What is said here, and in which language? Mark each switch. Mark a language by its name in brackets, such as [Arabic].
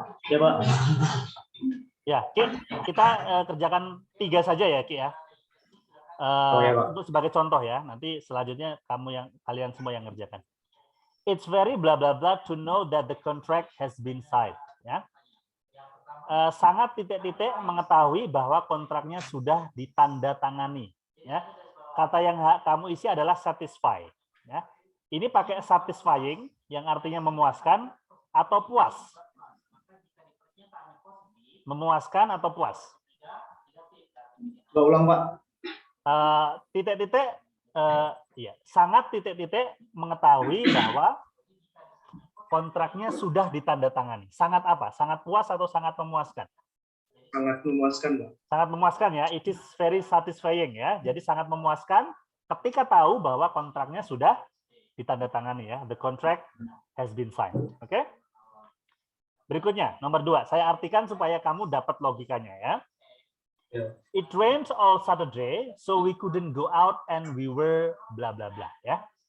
[Indonesian] Ya Pak. Ya, Ki, kita kerjakan 3 saja ya, Ki ya. Ya, Pak. Untuk sebagai contoh ya, nanti selanjutnya kalian semua yang ngerjakan. [English] It's very blah blah blah to know that the contract has been signed. Ya. [Indonesian] sangat titik-titik mengetahui bahwa kontraknya sudah ditandatangani. Ya, kata yang kamu isi adalah satisfy. Ya, ini pakai satisfying yang artinya memuaskan atau puas. Memuaskan atau puas. Ulang, Pak. Titik-titik, ya, sangat titik-titik mengetahui bahwa kontraknya sudah ditandatangani. Sangat apa? Sangat puas atau sangat memuaskan? Sangat memuaskan, Pak. Sangat memuaskan ya. [English] It is very satisfying ya. [Indonesian] Jadi sangat memuaskan ketika tahu bahwa kontraknya sudah ditandatangani ya. [English] The contract has been signed. [Indonesian] Oke? Berikutnya, nomor 2. Saya artikan supaya kamu dapat logikanya ya. [English] It rained all Saturday, so we couldn't go out and we were bla bla bla ya.